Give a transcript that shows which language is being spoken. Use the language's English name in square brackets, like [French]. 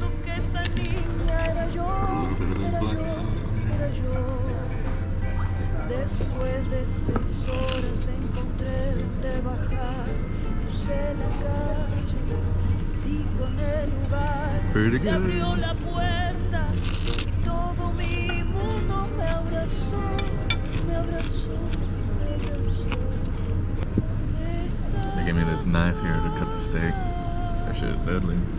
[English] Put a little bit of this black sauce on here. [Spanish] Después de 6 horas encontré donde bajar, crucé la calle, di con el lugar, [English] Pretty [Spanish] se [English] good. [Spanish] abrió la puerta y todo mi mundo me abrazó, me abrazó, me abrazó. [English] They gave me this knife here to cut the steak. That shit is deadly.